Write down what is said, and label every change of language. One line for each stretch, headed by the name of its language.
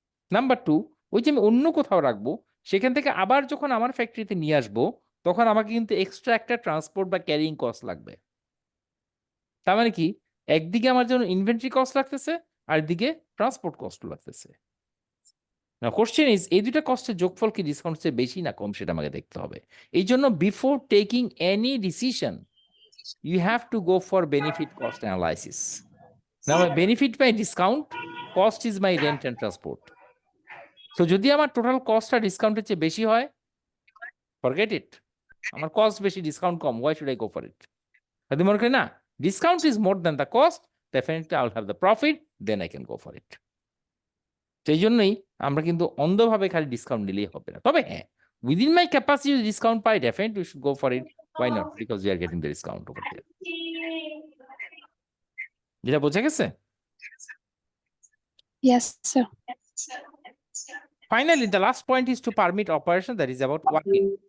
Bangla: Number 2, ওই যে আমি অন্য কোথাও রাখবো, সেখান থেকে আবার যখন আমার ফ্যাক্টরিতে নিয়ে আসবো, তখন আমাকে কিন্তু এক্সট্রা একটা ট্রান্সপোর্ট বা ক্যারিং কস্ট লাগবে। তার মানে কি, একদিকে আমার জন্য ইনভেন্টরি কস্ট লাগতেছে, আর একদিকে ট্রান্সপোর্ট কস্ট লাগতেছে। না,
English: question is
Bangla: এই দুইটা কস্টের যোগফল কি ডিসকাউন্ট চেয়ে বেশি না কম, সেটা আমাকে দেখতে হবে। এই জন্য
English: Before taking any decision you have to go for benefit cost analysis. Now, my benefit by discount, cost is my rent and transport.
Bangla: So, যদি আমার টোটাল কস্টটা ডিসকাউন্টের চেয়ে বেশি হয়,
English: forget it.
Bangla: আমার কস্ট বেশি, discount com,
English: why should I go for it?
Bangla: যদি মনে করি না,
English: Discount is more than the cost, definitely I will have the profit, then I can go for it.
Bangla: সেই জন্যই আমরা কিন্তু অন্ধভাবে খালি ডিসকাউন্ট নিলেই হবে না। তবে হ্যাঁ,
English: within my capacity
Bangla: discount pi,
English: definitely we should go for it. Why not? Because we are getting the discount over there.
Bangla: যেটা বোঝা গেছে?
English: Yes, sir. Finally, the last point is to permit operation, that is about working.